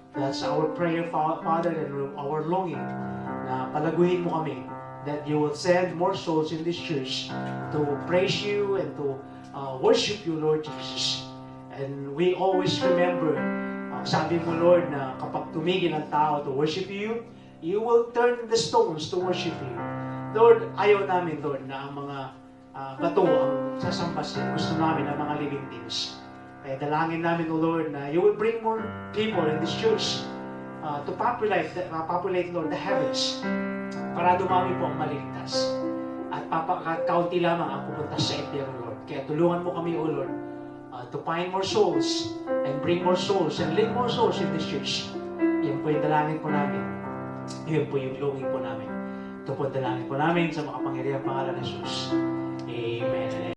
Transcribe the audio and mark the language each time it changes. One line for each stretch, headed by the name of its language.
English: That's our prayer, Father, and our longing
Filipino: na palaguhin mo kami,
English: that you will send more souls in this church to praise you and to worship you, Lord Jesus. And we always remember, sabi mo, Lord,
Filipino: na kapag tumigil ang tao
English: to worship you, you will turn the stones to worship you.
Filipino: Lord, ayaw namin, Lord, na ang mga bato ang sasamba sila. Gusto namin ang mga living things. Kaya dalangin namin,
English: O Lord, na you will bring more people in this church to populate, Lord, the heavens
Filipino: para dumami po ang maligtas. At kaunti lamang ang pupunta sa impyerno, Lord. Kaya tulungan mo kami,
English: O Lord, to find more souls and bring more souls and lead more souls in this church.
Filipino: Yan po yung dalangin po namin. Yan po yung longing po namin. Ito po ang dalangin po namin sa makapangyarihang pangalan ng Jesus. Amen.